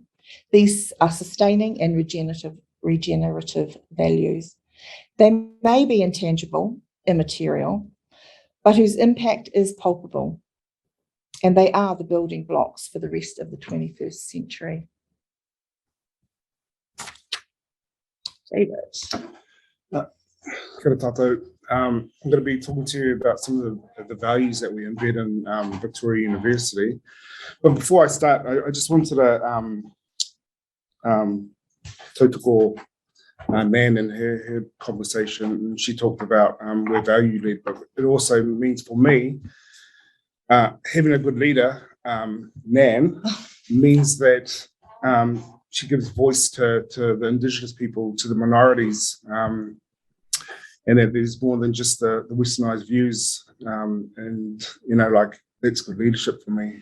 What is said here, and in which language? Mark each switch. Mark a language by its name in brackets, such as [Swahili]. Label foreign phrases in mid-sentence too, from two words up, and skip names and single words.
[English] These are sustaining and regenerative values. They may be intangible, immaterial, but whose impact is palpable, and they are the building blocks for the rest of the 21st century. David. [Māori] Kia ora tātou. [English] I'm going to be talking to you about some of the values that we embed in Victoria University. But before I start, I just wanted to tautoko Nan in her conversation. She talked about we're value-led, but it also means for me, having a good leader, Nan, means that she gives voice to the Indigenous people, to the minorities, and that there's more than just the Westernized views, and like that's good leadership for me.